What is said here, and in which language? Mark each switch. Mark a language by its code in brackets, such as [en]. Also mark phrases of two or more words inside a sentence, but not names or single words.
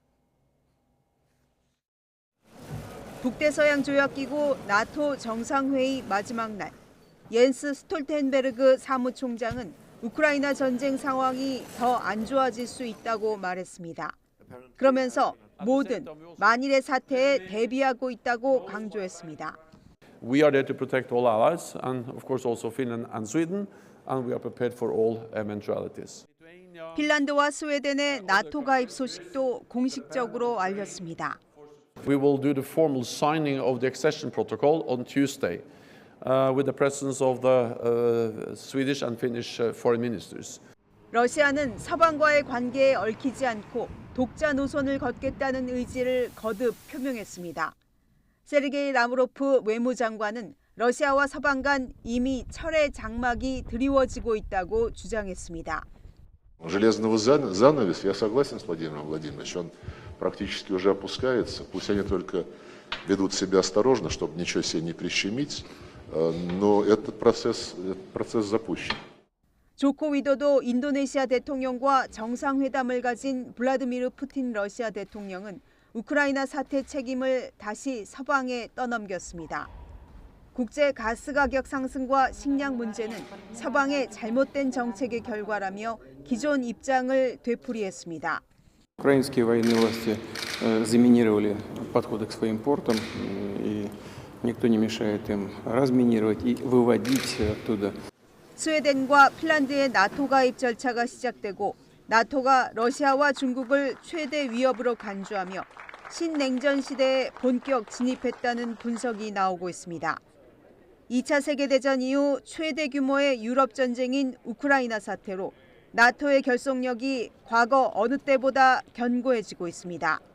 [ko] 북대서양조약기구 나토 정상회의 마지막 날, 옌스 스톨텐베르그 사무총장은 우크라이나 전쟁 상황이 더 안 좋아질 수 있다고 말했습니다. 그러면서 모든 만일의 사태에 대비하고 있다고 강조했습니다. [en] We are there to protect all allies and of course also Finland and Sweden, and we are prepared for all eventualities. [ko] 핀란드와 스웨덴의 나토 가입 소식도 공식적으로 알렸습니다. We will do the formal signing of the accession protocol on Tuesday with the presence of the Swedish and Finnish foreign ministers. 러시아는 서방과의 관계에 얽히지 않고 독자 노선을 걷겠다는 의지를 거듭 표명했습니다. 세르게이 라브로프 외무장관은 러시아와 서방 간 이미 철의 장막이 드리워지고 있다고 주장했습니다. [ru] Железного занавес, я согласен с Владимиром Владимировичем, он практически уже опускается. Пусть они только ведут себя осторожно, чтобы ничего себе не прищемить, но этот процесс запущен. [ko] 조코 위도도 인도네시아 대통령과 정상회담을 가진 블라디미르 푸틴 러시아 대통령은 우크라이나 사태 책임을 다시 서방에 떠넘겼습니다. 국제 가스 가격 상승과 식량 문제는 서방의 잘못된 정책의 결과라며 기존 입장을 되풀이했습니다. [ru] Украинские военные власти заминировали подходы к своим портам, и никто не мешает им разминировать и выводить оттуда. [ko] 스웨덴과 핀란드의 나토 가입 절차가 시작되고 나토가 러시아와 중국을 최대 위협으로 간주하며 신냉전 시대에 본격 진입했다는 분석이 나오고 있습니다. 2차 세계대전 이후 최대 규모의 유럽 전쟁인 우크라이나 사태로 나토의 결속력이 과거 어느 때보다 견고해지고 있습니다.